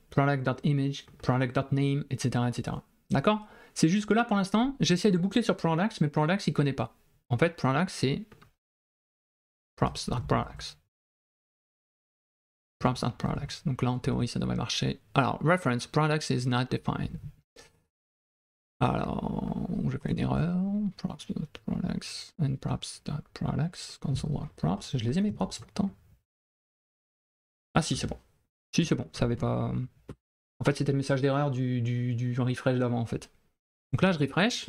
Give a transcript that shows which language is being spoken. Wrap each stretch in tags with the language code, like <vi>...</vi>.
<fr>Product.image, product.name, etc. etc. D'accord. C'est juste que là, pour l'instant, j'essaie de boucler sur products, mais products, il ne connaît pas. En fait, products, c'est props.products. Props.products. Donc là, en théorie, ça devrait marcher. Alors,</fr> <en>reference products is not defined.</en> <fr>Alors, j'ai fait une erreur. Props.products and props.products. Console.props. Je les ai mes props pourtant. Ah si, c'est bon. Si, c'est bon. Ça avait pas. En fait, c'était le message d'erreur du refresh d'avant, en fait. Donc là, je refresh.</fr>